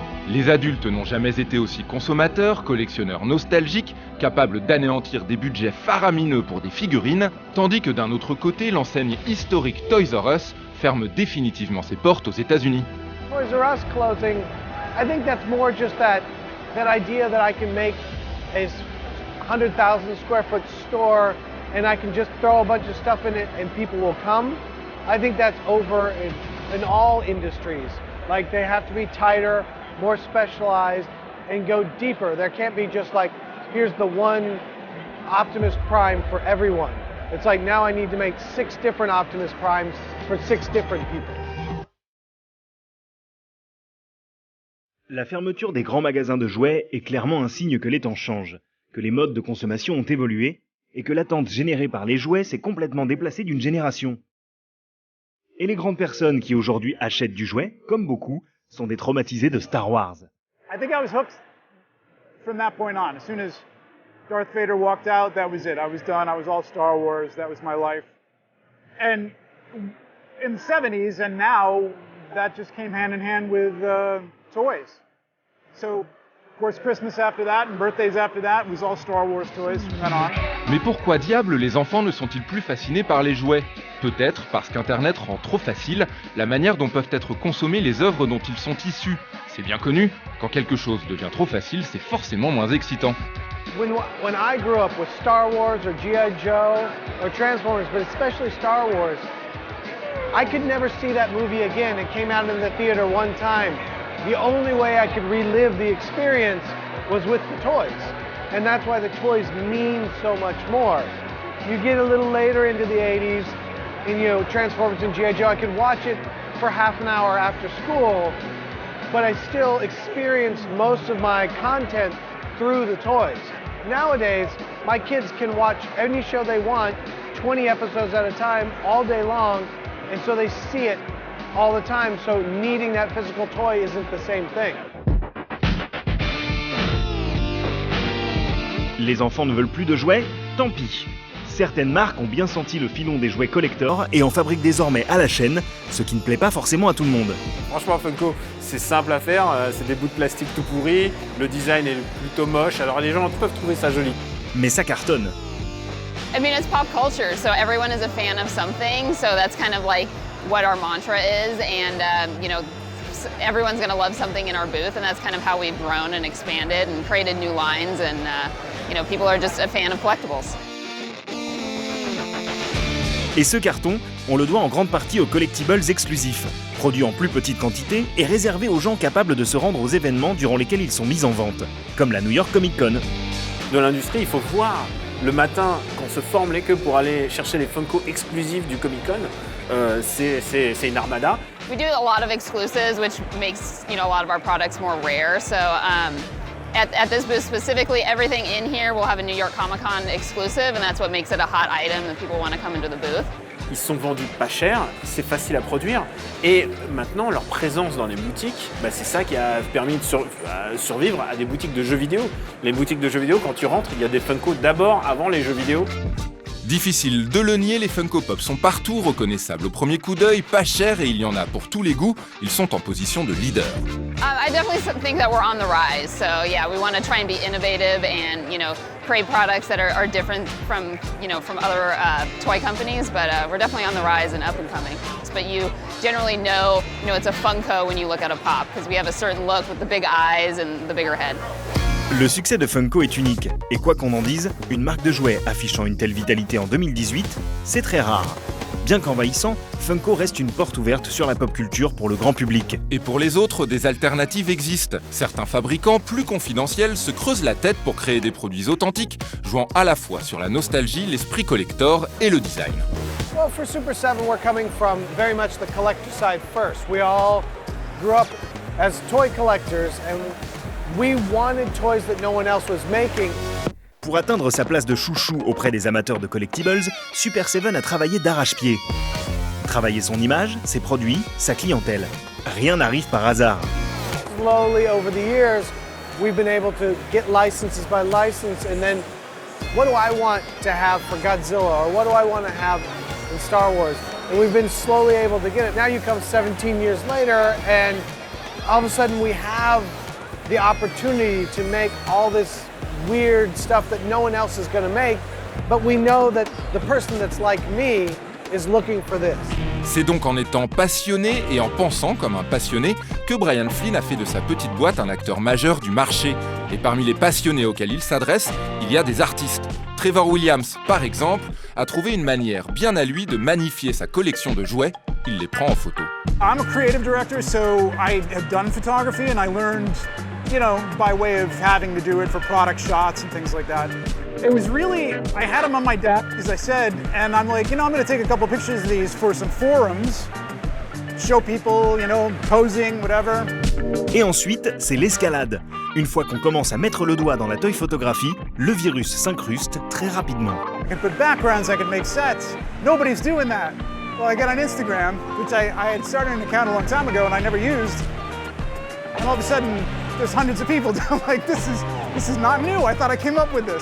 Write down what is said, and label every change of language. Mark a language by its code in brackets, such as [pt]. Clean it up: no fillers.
[fr] Les adultes n'ont jamais été aussi consommateurs, collectionneurs nostalgiques, capables d'anéantir des budgets faramineux pour des figurines, tandis que d'un autre côté, l'enseigne historique Toys R Us ferme définitivement ses portes aux États-Unis. [en] Toys R Us closing, I think that's more just that idea that I can make a 100,000 square foot store and I can just throw a bunch of stuff in it and people will come. I think that's over in all industries. Like they have to be tighter, more specialized, and go deeper. There can't be just like, here's the one Optimus Prime for everyone. It's like now I need to make 6 different Optimus Primes for 6 different people. [fr] La fermeture des grands magasins de jouets est clairement un signe que les temps changent, que les modes de consommation ont évolué et que l'attente générée par les jouets s'est complètement déplacée d'une génération. Et les grandes personnes qui aujourd'hui achètent du jouet, comme beaucoup, sont des traumatisés de Star Wars. [en] I think I was hooked from that point on. As soon as Darth Vader walked out, that was it. I was done. I was all Star Wars. That was my life. And in the 70s and now, that just came hand in hand with toys. So, of course, Christmas after that and birthdays after that was all Star Wars toys from then on. [fr] Mais pourquoi diable les enfants ne sont-ils plus fascinés par les jouets? Peut-être parce qu'Internet rend trop facile la manière dont peuvent être consommées les œuvres dont ils sont issus. C'est bien connu, quand quelque chose devient trop facile, c'est forcément moins excitant. [en] When I grew up with Star Wars or G.I. Joe or Transformers, but especially Star Wars, I could never see that movie again. It came out in the theater one time. The only way I could relive the experience was with the toys. And that's why the toys mean so much more. You get a little later into the 80s, and you know, Transformers and G.I. Joe, I could watch it for half an hour after school, but I still experienced most of my content through the toys. Nowadays, my kids can watch any show they want, 20 episodes at a time, all day long, and so they see it all the time, so needing that physical toy isn't the same thing. [fr] Les enfants ne veulent plus de jouets? Tant pis. Certaines marques ont bien senti le filon des jouets collector et en fabriquent désormais à la chaîne, ce qui ne plaît pas forcément à tout le monde. Franchement, Funko, c'est simple à faire, c'est des bouts de plastique tout pourris, le design est plutôt moche, alors les gens peuvent trouver ça joli. Mais ça cartonne. [en] I mean, it's pop culture, so everyone is a fan of something, so that's kind of like what our mantra is, and you know, everyone's going to love something in our booth, and that's kind of how we've grown and expanded and created new lines, and you know, people are just a fan of collectibles. [fr] Et ce carton, on le doit en grande partie aux collectibles exclusifs, produits en plus petite quantité et réservés aux gens capables de se rendre aux événements durant lesquels ils sont mis en vente, comme la New York Comic Con. Dans l'industrie, il faut voir le matin qu'on se forme les queues pour aller chercher les Funko exclusifs du Comic Con. C'est une armada. [en] We do a lot of exclusives, which makes, you know, a lot of our products more rare. So at this booth specifically, everything in here will have a New York Comic Con exclusive, and that's what makes it a hot item that people want to come into the booth. [fr] Ils sont vendus pas cher, c'est facile à produire, et maintenant leur présence dans les boutiques, c'est ça qui a permis de survivre à des boutiques de jeux vidéo. Les boutiques de jeux vidéo, quand tu rentres, il y a des Funko d'abord avant les jeux vidéo. Difficile de le nier, les Funko Pop sont partout, reconnaissables au premier coup d'œil, pas chers et il y en a pour tous les goûts. Ils sont en position de leader. [en] I definitely think that we're on the rise. So yeah, we want to try and be innovative and, you know, create products that are different from, you know, from other toy companies. But we're definitely on the rise and up and coming. But you generally know, you know, it's a Funko when you look at a Pop because we have a certain look with the big eyes and the bigger head. [fr] Le succès de Funko est unique, et quoi qu'on en dise, une marque de jouets affichant une telle vitalité en 2018, c'est très rare. Bien qu'envahissant, Funko reste une porte ouverte sur la pop culture pour le grand public. Et pour les autres, des alternatives existent. Certains fabricants, plus confidentiels, se creusent la tête pour créer des produits authentiques, jouant à la fois sur la nostalgie, l'esprit collector et le design. [en] Well, for Super 7, we're coming from very much the collector side first. We all grew up as toy collectors, and we wanted toys that no one else was making. [fr] Pour atteindre sa place de chouchou auprès des amateurs de collectibles, Super 7 a travaillé d'arrache-pied. Travailler son image, ses produits, sa clientèle. Rien n'arrive par hasard. [en] Slowly over the years, we've been able to get licenses by license, and then what do I want to have for Godzilla, or what do I want to have in Star Wars? And we've been slowly able to get it. Now you come 17 years later, and all of a sudden we have the opportunity to make all this weird stuff that no one else is going to make, but we know that the person that's like me is looking for this. [fr] C'est donc en étant passionné et en pensant comme un passionné que Brian Flynn a fait de sa petite boîte un acteur majeur du marché. Et parmi les passionnés auxquels il s'adresse, il y a des artistes. Trevor Williams, par exemple, a trouvé une manière bien à lui de magnifier sa collection de jouets. Il les prend en photo. [en] I'm a creative director, so I have done photography and I learned, you know, by way of having to do it for product shots and things like that. It was really, I had them on my desk, as I said, and I'm like, you know, I'm gonna take a couple pictures of these for some forums, show people, you know, posing, whatever. [fr] Et ensuite, c'est l'escalade. Une fois qu'on commence à mettre le doigt dans la toy photographie, le virus s'incruste très rapidement. [en] I could put backgrounds, I could make sets. Nobody's doing that. Well, I got on Instagram, which I had started an account a long time ago and I never used. And all of a sudden, there's hundreds of people. I'm like, this is not new. I thought I came up with this.